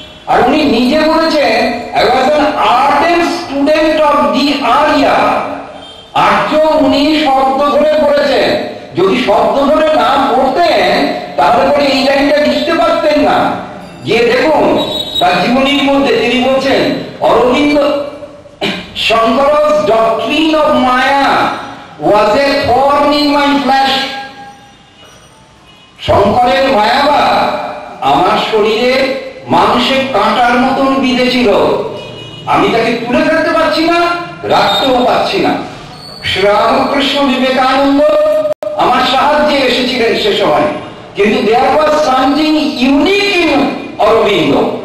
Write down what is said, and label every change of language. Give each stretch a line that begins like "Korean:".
Bangla: আর উনি নিজে বলেছেন
English: I was an ardent student of the Arya।
Bangla: আর্য উনি শব্দ ধরে পড়েছেন। যদি শব্দ ধরে না পড়তেন তাহলে পরে এই লাইনটা লিখতে পারতেন না। গিয়ে দেখুন তার জীবনীর মধ্যে তিনি বলছেন Aurobindo
English: Shankar's doctrine of Maya was a thorn in my flesh।
Bangla: শঙ্করের মায়াবাদ আমার শরীরে মানুষের কাঁটার মতন বিঁধেছিল। আমি তাকে তুলে ফেলতে পারছি না, রাখতেও পারছি না। শ্রীরামকৃষ্ণ বিবেকানন্দ আমার সাহায্যে এসেছিলেন সে সময়, কিন্তু
English: there was something unique in
Bangla: Aurobindo.